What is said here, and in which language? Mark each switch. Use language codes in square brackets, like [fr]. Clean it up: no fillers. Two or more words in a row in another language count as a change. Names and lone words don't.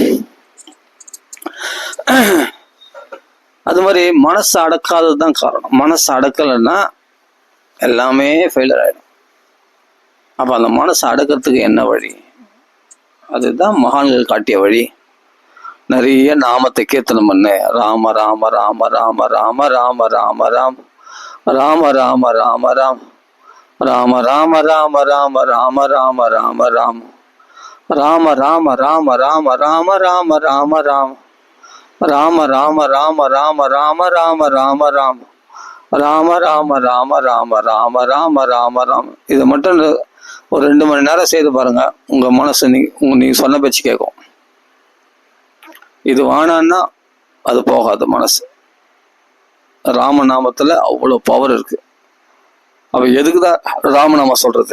[ta] அது மாதிரி மனசு அடக்காதது தான் காரணம். மனசு அடக்கலைன்னா எல்லாமே ஃபெயிலியர் ஆகிடும். அப்போ அந்த மனசை அடக்கிறதுக்கு என்ன வழி? அதுதான் மகான்கள் காட்டிய வழி. நிறைய நாமத்தை கீர்த்தனம் பண்ணு. ராம ராம ராம ராம ராம ராம ராம ராம் ராம ராம ராம ராம் ராம ராம ராம ராம ராம ராம ராம ராம் ராம ராம ராம ராம ராம ராம ராம ராம் ராம ராம ராம ராம ராம ராம ராம ராம் ராம ராம ராம ராம ராம ராம ராம ராம். இதை மட்டும் ஒரு 2 மணி நேரம் செய்து பாருங்க. உங்க மனசு நீங்க சொன்ன பேச்சு கேட்கும். இது வானான்னா அது போகாது மனசு. ராமநாமத்துல அவ்வளோ பவர் இருக்கு. அப்ப எதுக்குதான் ராமநாமம் சொல்றது?